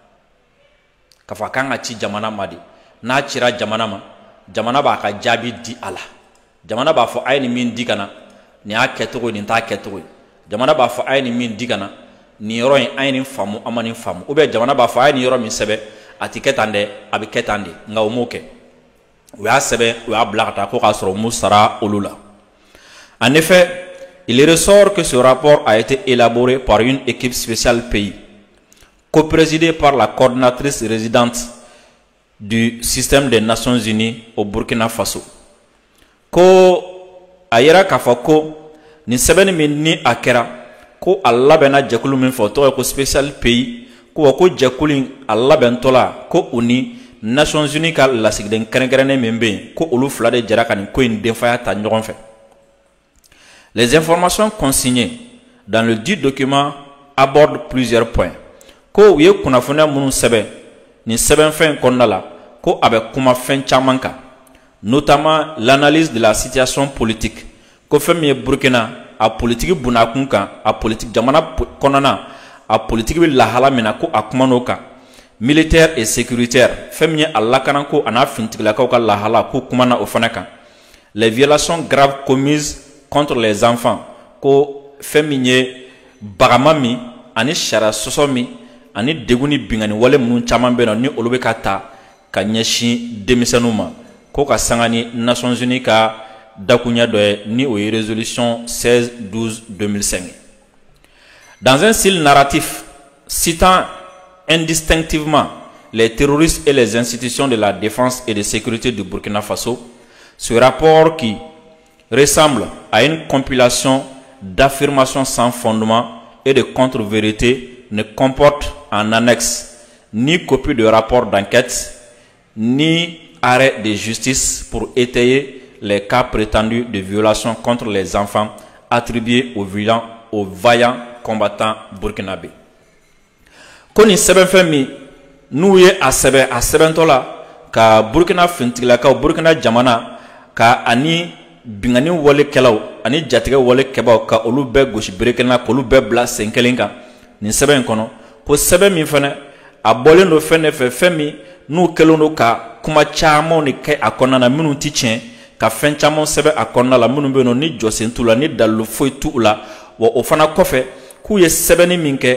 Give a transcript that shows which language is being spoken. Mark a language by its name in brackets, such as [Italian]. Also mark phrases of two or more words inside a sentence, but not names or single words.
[Bambara] k'a fɔ a kan ka ci jamana ma de, n'a cira jamana ma jamana b'a ka jaabi di a la, jamana b'a fɔ a ye nin min di ka na nin y'a kɛcogo ye nin t'a kɛcogo ye, jamana b'a fɔ a ye nin min di ka na nin yɔrɔ in an ye nin faamu an ma nin faamu, [French] ou bien [Bambara] jamana b'a fɔ a ye nin yɔrɔ min sɛbɛn a ti kɛ tan dɛ a bɛ kɛ tan de, nka o m'o kɛ, u y'a sɛbɛn u y'a bila ka taa ko k'a sɔrɔ u m'u sara olu la. [French] En effet, il ressort que ce rapport a été élaboré par une équipe spéciale pays, coprésidée par la coordinatrice résidente du système des Nations Unies au Burkina Faso. [Bambara] Ko a yira k'a fɔ ko nin sɛbɛnni min ni a kɛra ko a labɛnna jɛkulu min fɔ o tɔgɔ ye ko [French] spécial pays, [Bambara] ko jɛkulu in a labɛntɔ la ko u ni Nations Unies ka lasigiden kɛrɛnkɛrɛnnen min bɛ yen ko olu fila de jɛra ka nin ko in denfaya ta ɲɔgɔn fɛ. [French] Les informations consignées dans le dit document abordent plusieurs points. [Bambara] Ko u ye kunnafoniya minnu sɛbɛn nin sɛbɛnfɛn kɔnɔna la ko a bɛ kuma fɛn caman kan, [French] notamment l'analyse de la situation politique, [Bambara] ko fɛn min ye Burkina a politique bunakun kan, a politique jamana kɔnɔna a politique bɛ lahala min na ko a kuma n'o kan, [French] militaire et sécuritaire [Bambara] fɛn min ye a lakanako a n'a finitigilakaw ka lahala ko kuma na o fana kan, [French] les violations graves commises contre les enfants, [Bambara] ko fɛn min ye bagama min ani sariya sɔsɔ min ani degun ni bingani wale minnu caman bɛ yen ni olu bɛ ka ta ka ɲɛsin denmisɛnninw ma, ko ka sanga ni Nations Unies ka dakunya dɔ ye ni o ye résolution 16/12/2005. [French] Dans un style narratif citant indistinctivement les terroristes et les institutions de la défense et de sécurité du Burkina Faso, ce rapport qui ressemble à une compilation d'affirmations sans fondement et de contre-vérités ne comporte en annexe ni copie de rapport d'enquête ni arrêt de justice pour étayer les cas prétendus de violation contre les enfants attribués aux vaillants combattants burkinabés. [Bambara] Ko nin sɛbɛnfɛn min n'u ye a sɛbɛntɔ la ka Burkina fintigilakaw Burkina jamana ka ani bingani walekɛlaw ani jatigɛ walekɛbaw ka olu bɛɛ gosi bere kelen na k'olu bɛɛ bila sen kelen kan nin sɛbɛn in kɔnɔ, ko sɛbɛn min fana a bɔlen do fɛn de fɛ fɛn min n'u kɛlen do ka kuma caman de kɛ a kɔnɔna na minnu ti tiɲɛ ka fɛn caman sɛbɛn a kɔnɔna la minnu bɛ yen nɔ ni jɔsen t'u la ni dalilu foyi t'u la wa o fana kɔfɛ k'u ye sɛbɛnni min kɛ